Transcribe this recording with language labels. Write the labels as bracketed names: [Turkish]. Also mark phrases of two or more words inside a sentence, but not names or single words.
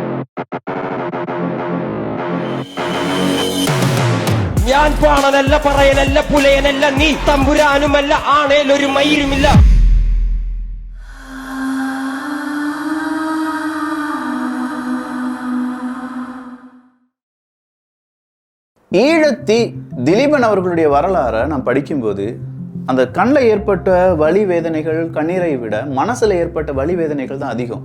[Malayalam] ഞാൻ പാണനല്ല പറയനല്ല പുലയനല്ല നീ തമ്പുരാനുമല്ല ആണേലൊരു മയിരുമില്ല. [Tamil] ஈழத்தி திலீபன் அவர்களுடைய வரலாறை நான் படிக்கும்போது அந்த கண்ணில் ஏற்பட்ட வலி வேதனைகள் கண்ணீரை விட மனசுல ஏற்பட்ட வலி வேதனைகள் தான் அதிகம்.